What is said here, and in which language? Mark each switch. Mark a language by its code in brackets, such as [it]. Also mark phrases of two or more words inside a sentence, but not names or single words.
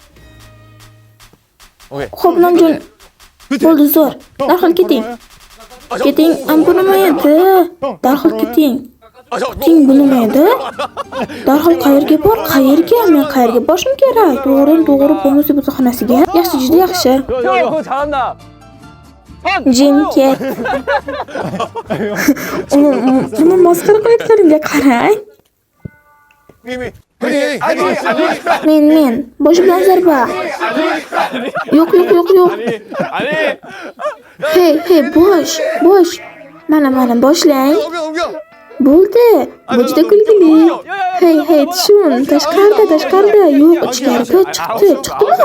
[uz] Xo'p, Nomjon. Bo'ldi, zo'r. Darhol keting. Keting, bu nima edi? Darhol keting. Bu nima edi? Darhol qayerga bor? Qayerga? Men qayerga borishim kerak? To'g'ri, bonus butaxonasiga. Yaxshi, juda yaxshi. [ko] 형 그거 잘한다. [uz] Jim ket. Uni masxara qilayotganingga qarang. [ko] 미미. 헤딩. [uz] Men. Bosh bilan zarba. Yo'q. [ko] 아니. [uz] Hey, bosh. Mana boshlang. [ko] 옮겨. [uz] Bo'ldi. Bu juda kulgili. Hey, tushun. Tashqarida. Yo'q, ichkariga chiqdimi?